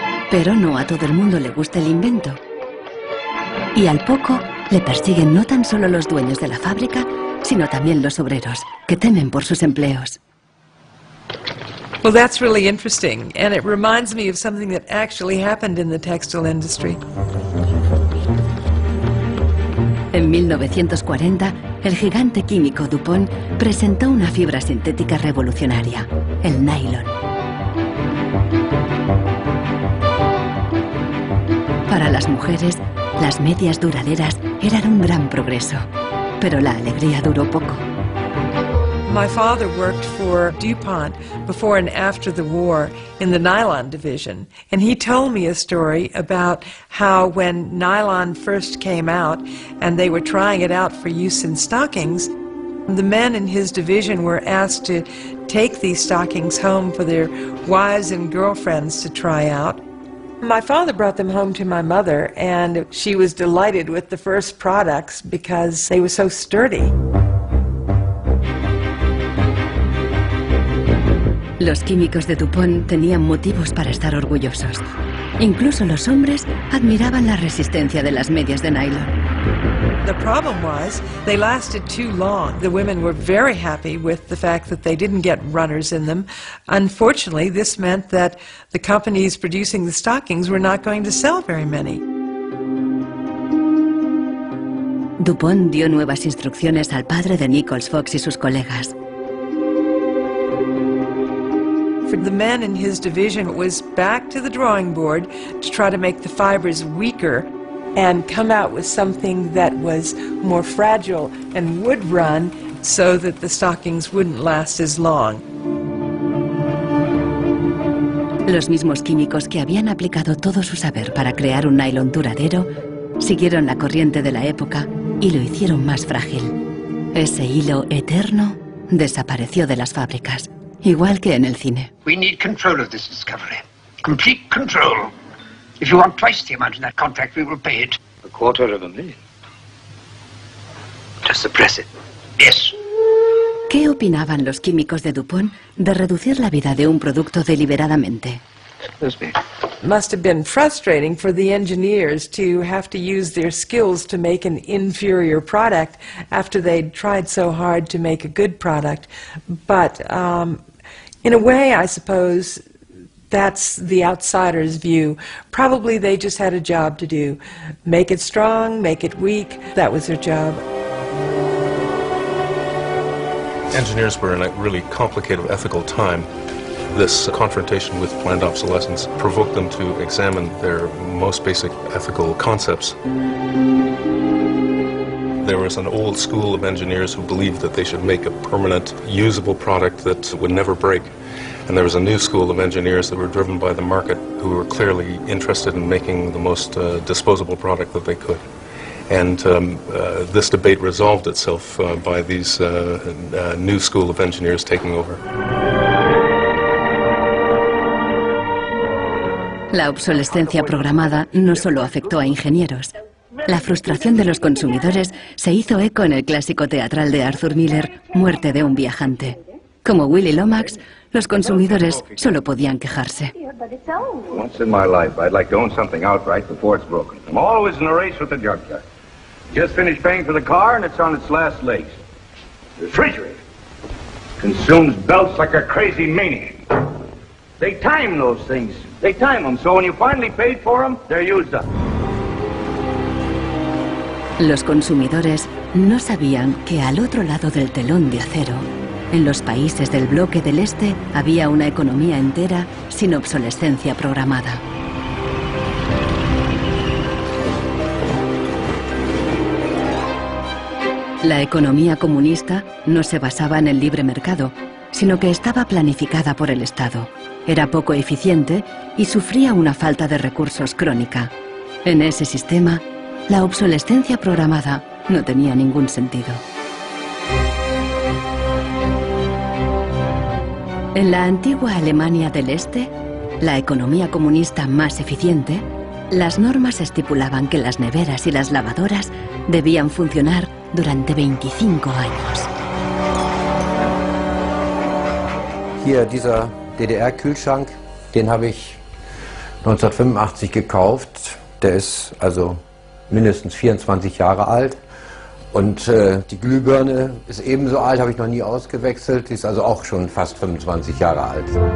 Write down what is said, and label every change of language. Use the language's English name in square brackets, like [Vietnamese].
[Spanish] Pero no a todo el mundo le gusta el invento. Y al poco le persiguen no tan solo los dueños de la fábrica, sino también los obreros, que temen por sus empleos. [English] Well, that's really interesting, and it reminds me of something that actually happened in the textile industry. [Spanish] En 1940, el gigante químico DuPont presentó una fibra sintética revolucionaria, el nylon. Para las mujeres, las medias duraderas eran un gran progreso, pero la alegría duró poco. [English] My father worked for DuPont before and after the war in the nylon division, and he told me a story about how when nylon first came out and they were trying it out for use in stockings, the men in his division were asked to take these stockings home for their wives and girlfriends to try out. My father brought them home to my mother, and she was delighted with the first products because they were so sturdy. [Spanish] Los químicos de DuPont tenían motivos para estar orgullosos. Incluso los hombres admiraban la resistencia de las medias de nylon. [English] The problem was they lasted too long. The women were very happy with the fact that they didn't get runners in them. Unfortunately, this meant that the companies producing the stockings were not going to sell very many. [Spanish] DuPont dio nuevas instrucciones al padre de Nichols Fox y sus colegas. [English] For the men in his division, it was back to the drawing board to try to make the fibers weaker and come out with something that was more fragile and would run so that the stockings wouldn't last as long. [Spanish] Los mismos químicos que habían aplicado todo su saber para crear un nylon duradero siguieron la corriente de la época y lo hicieron más frágil. Ese hilo eterno desapareció de las fábricas, igual que en el cine. [English] We need control of this discovery. Complete control. If you want twice the amount in that contract, we will pay it. $250,000. To suppress it. Yes. [Spanish] ¿Qué opinaban los químicos de DuPont de reducir la vida de un producto deliberadamente? [English] Must have been frustrating for the engineers to have to use their skills to make an inferior product after they'd tried so hard to make a good product. But in a way, I suppose, that's the outsider's view. Probably they just had a job to do. Make it strong, make it weak. That was their job. Engineers were in a really complicated ethical time. This confrontation with planned obsolescence provoked them to examine their most basic ethical concepts. There was an old school of engineers who believed that they should make a permanent, usable product that would never break. And there was a new school of engineers that were driven by the market who were clearly interested in making the most disposable product that they could. And this debate resolved itself by these new school of engineers taking over. [Spanish] La obsolescencia programada no solo afectó a ingenieros. La frustración de los consumidores se hizo eco en el clásico teatral de Arthur Miller, Muerte de un viajante. Como Willy Lomax, los consumidores solo podían quejarse. [English] Once in my life, I'd like to own something outright before it's broken. I'm always in a race with the junkyard. Just finished paying for the car and it's on its last legs. The refrigerator consumes belts like a crazy maniac. They time those things. They time them, so when you finally paid for them, they're used up. [Spanish] Los consumidores no sabían que al otro lado del telón de acero, en los países del bloque del Este, había una economía entera sin obsolescencia programada. La economía comunista no se basaba en el libre mercado, sino que estaba planificada por el Estado. Era poco eficiente y sufría una falta de recursos crónica. En ese sistema, la obsolescencia programada no tenía ningún sentido. En la antigua Alemania del Este, la economía comunista más eficiente, las normas estipulaban que las neveras y las lavadoras debían funcionar durante 25 años. [German] Hier, dieser DDR-Kühlschrank, den habe ich 1985 gekauft. Der ist also mindestens 24 Jahre alt. Und die Glühbirne ist ebenso alt, habe ich noch nie ausgewechselt. Die ist also auch schon fast 25 Jahre alt.